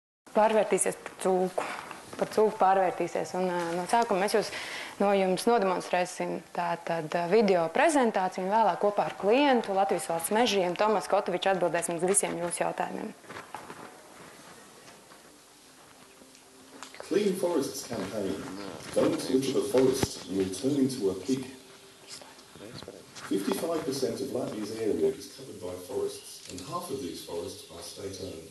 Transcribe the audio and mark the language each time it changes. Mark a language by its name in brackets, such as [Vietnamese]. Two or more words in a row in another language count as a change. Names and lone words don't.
[Latvian] pārvērtīsies par cūku. Par cūku pārvērtīsies. Un no sākuma mēs jums nodemonstrēsim tātad video prezentāciju un vēlāk kopā ar klientu Latvijas valsts mežiem Tomas Kotovičs atbildēs mums visiem jūsu jautājumiem. [English] Clean Forests campaign. Don't into the forest, you will turn into a pig. 55% of Latvia's area is covered by forests, and half of these forests are state-owned.